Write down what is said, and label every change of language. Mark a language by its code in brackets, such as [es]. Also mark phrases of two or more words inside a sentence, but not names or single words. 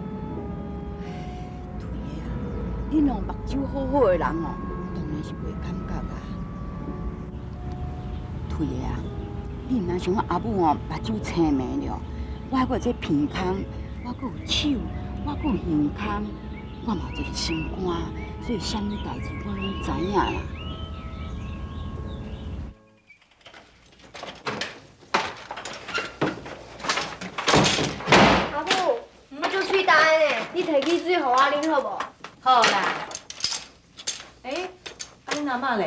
[nan] 对啊，你若目睭好好的人哦，当然是袂感觉啊。对啊，你若像我阿母哦，目睭青眉了，我还有这鼻孔，我还有手，我还有耳孔，我嘛有一个心肝，所以啥物代志我拢知影啦。你摕去水，互我啉好无？好啦。哎，啊恁阿嬷咧？